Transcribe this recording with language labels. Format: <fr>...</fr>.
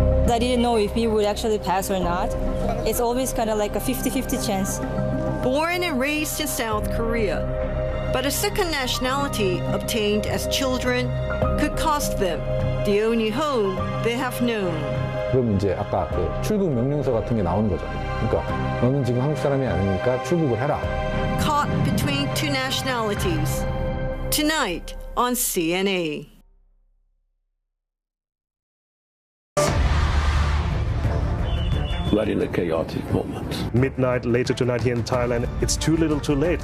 <en>I didn't know if he would actually pass or not. It's always kind of like a 50-50 chance. Born and raised in South Korea, but a second nationality obtained as children could cost them the only home they have known.</en> <ko>그럼 이제 아까 그 출국 명령서 같은 게 나오는 거죠. 그러니까 너는 지금 한국 사람이 아니니까 출국을 해라.</ko> <en>Caught between two nationalities. Tonight on CNA. But in a chaotic moment. Midnight, later tonight here in Thailand, it's too little too late.</en>